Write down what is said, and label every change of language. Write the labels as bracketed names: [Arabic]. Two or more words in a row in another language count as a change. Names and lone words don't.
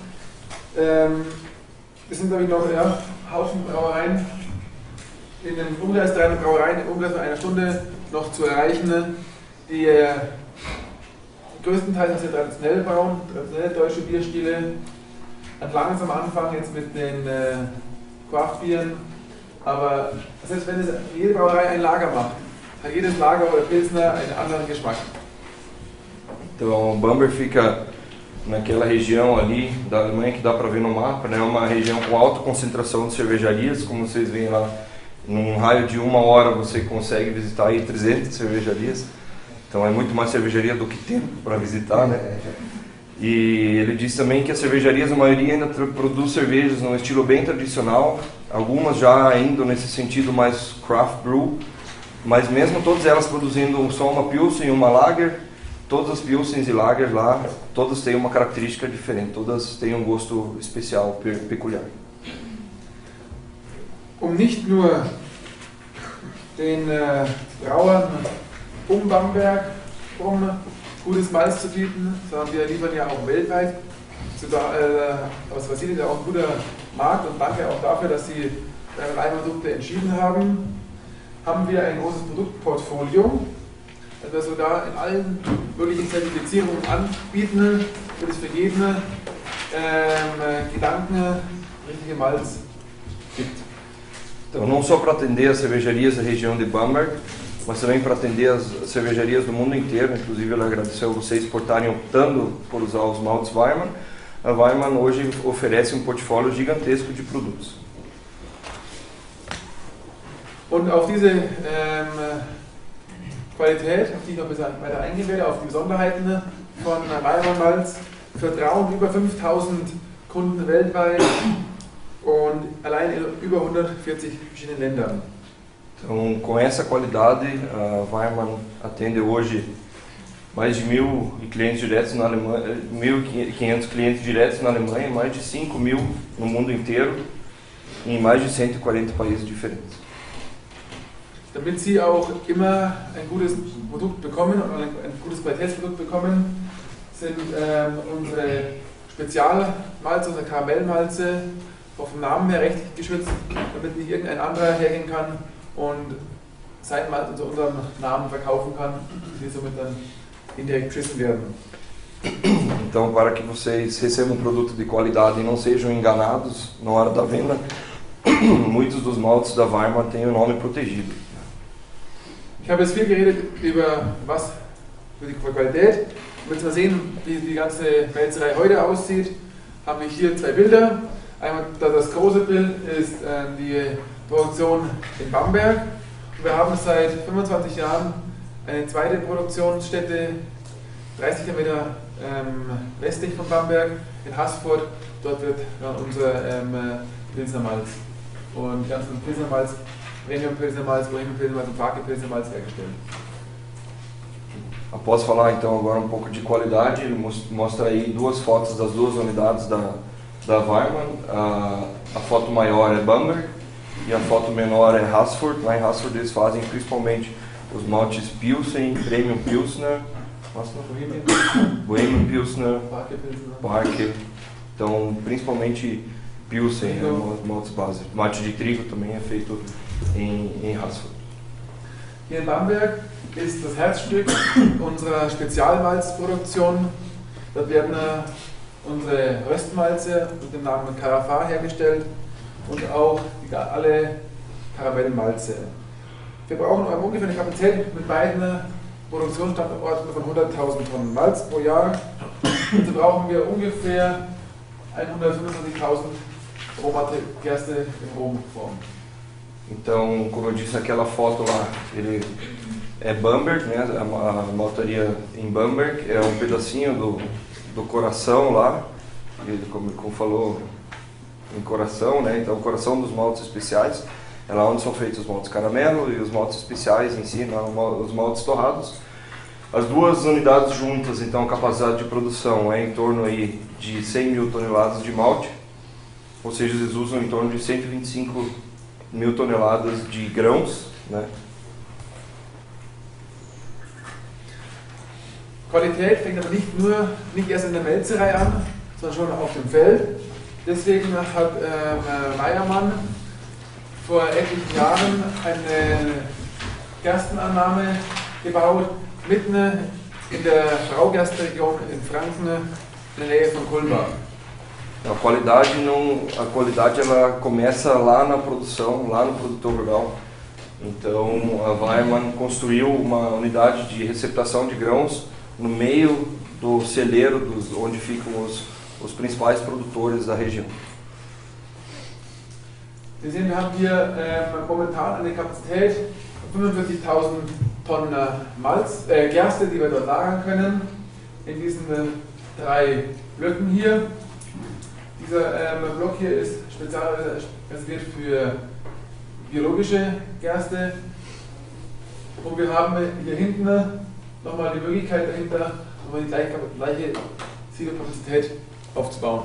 [German] Es sind, glaube ich, noch Haufen Brauereien in den Umkreis 300 Brauereien im Umkreis von einer Stunde noch zu erreichen, die größtenteils traditionell brauen, traditionelle deutsche Bierstile, langsam anfangen jetzt mit den Craft-Bieren, aber selbst wenn jede Brauerei ein Lager macht, hat jedes Lager oder Pilsner einen anderen Geschmack. [Portuguese] Então, Bamberg fica naquela região ali da Alemanha que dá para ver no mapa, né? Uma região com alta concentração de cervejarias, como vocês veem lá, num raio de 1 hora você consegue visitar aí 300 cervejarias, então é muito mais cervejaria do que tempo para visitar, né? E ele diz também que as cervejarias, a maioria ainda produz cervejas num estilo bem tradicional, algumas já indo nesse sentido mais [English] craft brew, [Portuguese] mas mesmo todas elas produzindo só uma Pilsen e uma Lager, todas as Pilsens e Lagers lá, todas têm uma característica diferente, todas têm um gosto especial, peculiar. [German] Nicht nur den Brauern Bamberg gutes Malz zu bieten, sondern wir liefern ja auch weltweit. Aus Brasilien ist ja auch ein guter Markt und danke auch dafür, dass Sie Reihenprodukte entschieden haben. Haben wir ein großes Produktportfolio, das wir sogar in allen möglichen Zertifizierungen anbieten, für das für jeden Gedanken richtige Malz gibt. [Portuguese] Então, não só para atender as cervejarias da região de Bamberg, mas também para atender as cervejarias do mundo inteiro. Inclusive, ele agradeceu a vocês por estarem optando por usar os maltes Weimann. A Weimann hoje oferece um portfólio gigantesco de produtos. [German] Und auf diese Qualität, auf die ich noch weiter eingehen werde, auf die Besonderheiten von Weimann Malz, vertrauen über 5000 Kunden weltweit und allein in über 140 verschiedenen Ländern. [Portuguese] Então, com essa qualidade, a Weimann atende hoje mais de 1.000 clientes diretos na Alemanha, 1.500 clientes diretos na Alemanha, mais de 5.000 no mundo inteiro, em mais de 140 países diferentes. [German] Damit Sie auch immer ein gutes Produkt bekommen und ein gutes Qualitätsprodukt bekommen, sind unsere Spezialmalze, unsere Karamellmalze auch vom Namen her rechtlich geschützt, damit nicht irgendein anderer hergehen kann und sein Malz unter unserem Namen verkaufen kann, die somit dann indirekt beschissen werden. [Portuguese] Então, para que vocês recebam um produto de qualidade e não sejam enganados na hora da venda, muitos dos maltes da Weimann têm o nome protegido. [German] Ich habe jetzt viel geredet über was für die Qualität. Damit wir sehen, wie die ganze Melzerei heute aussieht, habe ich hier 2 Bilder. Einmal das große Bild ist die Produktion in Bamberg. Und wir haben seit 25 Jahren eine zweite Produktionsstätte 30 Kilometer westlich von Bamberg in Haßfurt. Dort wird dann unser Pilsner Malz und die ganzen Pilsner Malz, Premium Pilsner Malz, Bohemian Pilsner Malz und Parque Pilsner Malz hergestellt. [Portuguese] Após falar então agora um pouco de qualidade, ele mostra aí 2 fotos das 2 unidades da Weimann. A foto maior é Bamberg e a foto menor é Haßfurt. Lá em Haßfurt eles fazem principalmente os maltes Pilsen, Premium Pilsner, Bohemian Pilsner, Parque. Então, principalmente Pilsen, os maltes base. Mate de trigo também é feito em Haßfurt. [German] Hier in Bamberg ist das Herzstück unserer Spezialmalzproduktion. Dort werden unsere Röstmalze mit dem Namen Carafa hergestellt und auch alle Karamellmalze. Wir brauchen ungefähr eine Kapazität mit beiden Produktionsstandorten von 100.000 Tonnen Malz pro Jahr. Also brauchen wir ungefähr 125.000 Rohgerste in Rohform. [Portuguese] Então, como eu disse, aquela foto lá, ele é Bamberg, né? A maltaria em Bamberg é um pedacinho do coração lá, ele, como falou, em coração, né? Então, o coração dos maltes especiais é lá onde são feitos os maltes caramelo e os maltes especiais em si, os maltes torrados. As 2 unidades juntas, então, a capacidade de produção é em torno aí de 100.000 toneladas de malte, ou seja, eles usam em torno de 125.000 toneladas de grãos, né? [German] Qualität fängt aber nicht erst in der Melzerei an, sondern schon auf dem Feld. Deswegen hat Weimann vor etlichen Jahren eine Gerstenannahme gebaut, mitten in der Braugerstenregion in Franken, in der Nähe von Kulmbach. [Portuguese] A qualidade ela começa lá na produção, lá no produtor rural. Então a Weyermann construiu uma unidade de receptação de grãos no meio do celeiro, onde ficam os principais produtores da região. [German] Wir sehen, wir haben hier momentan eine Kapazität von 45.000 Tonnen Gerste, die wir dort lagern können, in diesen 3 Blöcken hier. Dieser Block hier ist speziell reserviert für biologische Gerste und wir haben hier hinten nochmal die Möglichkeit dahinter, nochmal die gleiche Silokapazität aufzubauen.